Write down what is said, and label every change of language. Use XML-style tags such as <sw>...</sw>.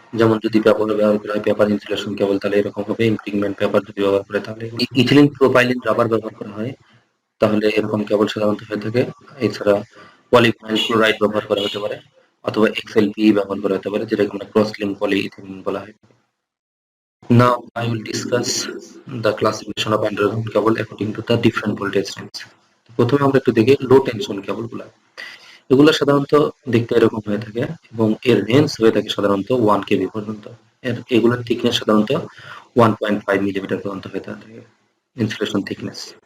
<bn>যেমন যদি পেপার ব্যবহার করা হয় পেপার ইনসুলেশন কেবল তাহলে এরকম হবে, ইমপ্রিগমেন্ট পেপার যদি ব্যবহার করে তাহলে ইথিলিন প্রোপাইলিন রাবার ব্যবহার করা হয় তাহলে এরকম কেবল সাধারণত হয়ে থাকে। এছাড়া পলিভিনাইল ক্লোরাইড ব্যবহার করা হতে পারে অথবা XLPE ব্যবহার করা হতে পারে, যেটাকে আমরা ক্রস লিঙ্ক পলিইথিলিন বলা হয়।</bn> <en>Now I will discuss the classification of underground cable according to the different voltage range.</en> <bn>প্রথমে আমরা একটু দেখি লো টেনশন কেবলগুলো। এগুলো সাধারণত দেখতে এরকম হয়ে থাকে এবং এর রেঞ্জ হয়ে থাকে সাধারণত 1 কেবি পর্যন্ত। এগুলোর থিকনেস সাধারণত 1.5 মিলিমিটার পর্যন্ত হয়ে থাকে ইনসুলেশন থিকনেস।</bn>